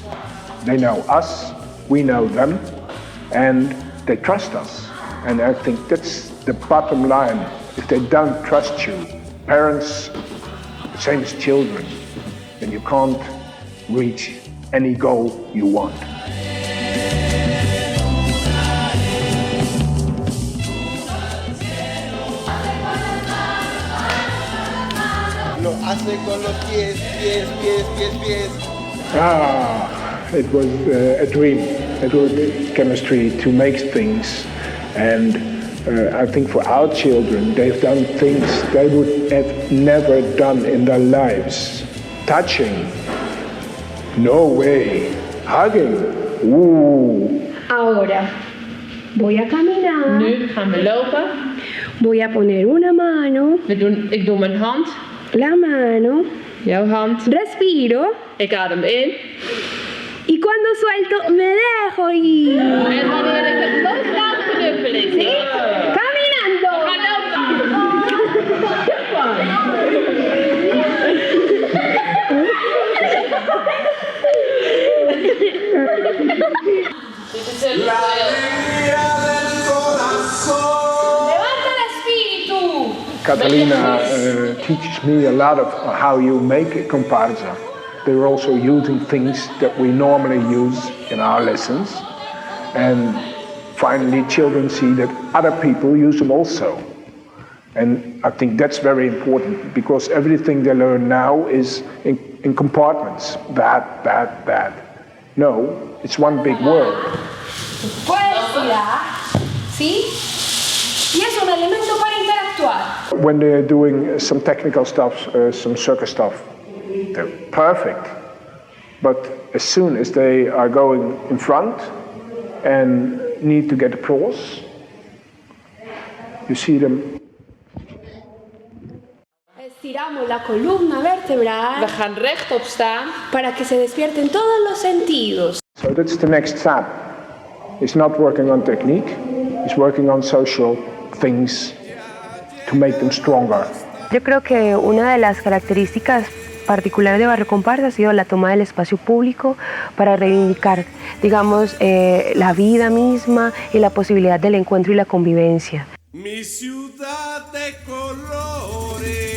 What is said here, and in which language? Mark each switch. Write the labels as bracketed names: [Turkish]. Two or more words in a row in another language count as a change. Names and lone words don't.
[English] They know us, we know them, and they trust us. And I think that's the bottom line. If they don't trust you, parents, same as children, then you can't reach any goal you want. [Spanish] Lo hace con los pies. [English] It was a dream chemistry to make things, and I think for our children, they've done things they would have never done in their lives. Touching, no way. Hugging, ooh. [Spanish] Ahora voy a caminar. [Dutch] Nu gaan we lopen. [Spanish] Voy a poner una mano. [Dutch] Ik doe mijn hand. [Spanish] La mano. [Dutch] Jouw hand. [Spanish] Respiro. [Dutch] Ik adem in. [Spanish] Y cuando suelto, me dejo ir. [Dutch] En wanneer ik het loslaat, knuffel ik. [Spanish] ¿Sí? Caminando. [Dutch] We gaan [Spanish] La alegría del corazón. Levanta el espíritu. [English] Catalina teaches me a lot of how you make a comparsa. They're also using things that we normally use in our lessons. And finally, children see that other people use them also. And I think that's very important because everything they learn now is in compartments. That. No, it's one big word. [Spanish] Poesía, ¿sí? Y es un elemento para interactuar. [English] When they're doing some technical stuff, some circus stuff, they're perfect. But as soon as they are going in front and need to get applause, you see them. [Spanish] Estiramos la columna vertebral. [Dutch] We gaan rechtop staan. [Spanish] Para que se despierten todos los sentidos. [English] So that's the next step. It's not working on technique, it's working on social things to make them stronger. [Spanish] Yo creo que una de las características particulares de Barrio Comparsa ha sido la toma del espacio público para reivindicar, digamos, la vida misma y la posibilidad del encuentro y la convivencia. Mi ciudad de colores.